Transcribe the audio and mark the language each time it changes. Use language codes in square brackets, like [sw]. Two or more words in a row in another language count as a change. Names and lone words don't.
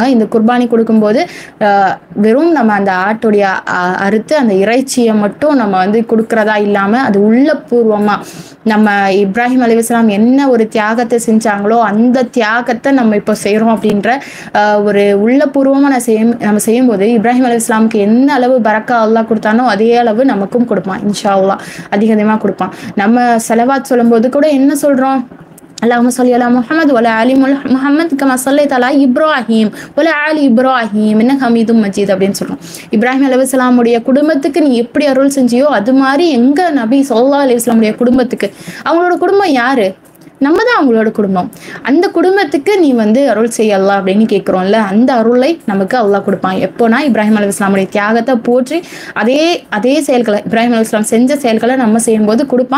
[ta] இந்த குர்பானி கொடுக்கும்போது வெறும் நம்ம அந்த ஆட்டுடைய அறுத்து அந்த இறைச்சியை மட்டும் நம்ம வந்து கொடுக்கறதா இல்லாம அது உள்ளபூர்வமா நம்ம இப்ராஹிம் அலைஹிஸ்ஸலாம் என்ன ஒரு தியாகத்தை செஞ்சாங்களோ அந்த தியாகத்தை நம்ம இப்போ செய்யறோம் அப்படின்ற ஒரு உள்ளபூர்வமா நம்ம செய்யும்போது இப்ராஹிம் அலைஹிஸ்ஸலாமுக்கு என்ன அளவு பரக்கா அல்லாஹ் கொடுத்தானோ அதே அளவு நமக்கும் கொடுப்பான் [ar] إن شاء الله. [ta] அதிகமாக கொடுப்பான். நம்ம ஸலவாத் சொல்லும்போது கூட என்ன சொல்றோம், [ar] اللهم صل على محمد وعلى آل محمد كما صليت على إبراهيم وعلى آل إبراهيم إنك حميد مجيد [ta] அப்படின்னு சொல்றோம். இப்ராஹிம் அலைஹிஸ்ஸலாமுடைய குடும்பத்துக்கு நீ எப்படி அருள் செஞ்சியோ அது மாதிரி எங்க நபி [ar] صلى الله عليه وسلم [ta] குடும்பத்துக்கு, அவங்களோட குடும்பம் யாரு, நம்ம தான் அவங்களோட குடும்பம், அந்த குடும்பத்துக்கு நீ வந்து அருள் செய்யலாம் அப்படின்னு கேட்குறோம்ல, அந்த அருளை நமக்கு அல்லாஹ் கொடுப்பான். எப்போனா இப்ராஹிம் அலைஹிஸ்ஸலாமுடைய தியாகத்தை போற்றி அதே செயல்களை, இப்ராஹிம் அலைஹிஸ்ஸலாம் செஞ்ச செயல்களை நம்ம செய்யும்போது கொடுப்பான்.